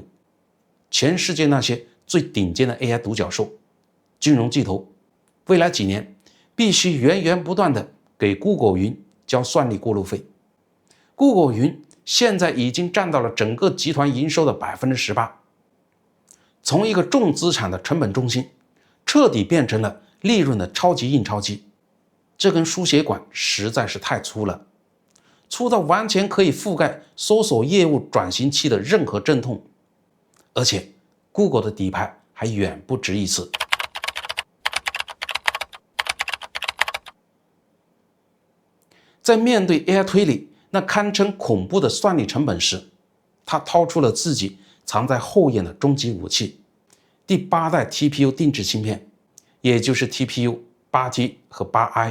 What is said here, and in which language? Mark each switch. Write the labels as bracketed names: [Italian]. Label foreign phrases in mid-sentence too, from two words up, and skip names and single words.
[Chinese] 全世界那些最頂尖的 AI 獨角獸、金融巨頭，未來幾年必須源源不斷地給 Google 雲交算力過路費。Google 雲現在已經佔到了整個集團營收的 18%， 從一個重資產的成本中心徹底變成了利潤的超級印鈔機。這根輸血管實在是太粗了，粗到完全可以覆蓋搜索業務轉型期的任何陣痛，而且 Google 的底牌還遠不止一次。在面對 AI 推理那堪稱恐怖的算力成本時，他掏出了自己藏在後院的終極武器——第8代 TPU 定制芯片，也就是 TPU 8T 和 8i。